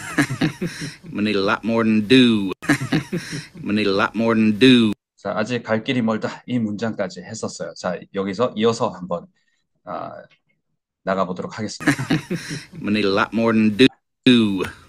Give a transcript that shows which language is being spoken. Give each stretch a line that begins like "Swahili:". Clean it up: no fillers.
English: I'm gonna need a lot more than do. I'm gonna need a lot more than do.
Korean: 자, 아직 갈 길이 멀다. 이 문장까지 했었어요. 자, 여기서 이어서 한번 나가보도록 하겠습니다.
English: I'm gonna need a lot more than do.